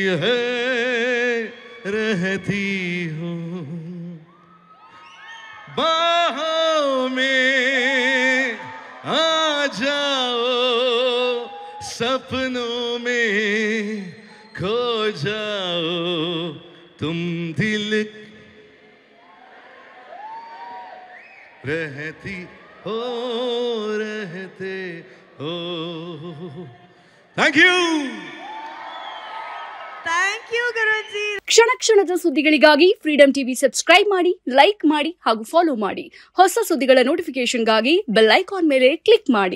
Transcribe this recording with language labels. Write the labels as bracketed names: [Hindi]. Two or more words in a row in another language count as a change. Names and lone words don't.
[Hindi] हूँ, बाहों में आ जाओ, सपनों में खो जाओ, तुम दिल रहते हो. [English] thank you. thank you ಗುರುಜಿ. [Kannada] ಕ್ಷಣ ಕ್ಷಣದ ಸುದ್ದಿಗಳಿಗಾಗಿ ಫ್ರೀಡಂ ಟಿವಿ ಸಬ್ಸ್ಕ್ರೈಬ್ ಮಾಡಿ, ಲೈಕ್ ಮಾಡಿ ಹಾಗೂ ಫಾಲೋ ಮಾಡಿ. ಹೊಸ ಸುದ್ದಿಗಳ ನೋಟಿಫಿಕೇಶನ್ಗಾಗಿ [English] bell icon [Kannada] ಮೇಲೆ ಕ್ಲಿಕ್ ಮಾಡಿ.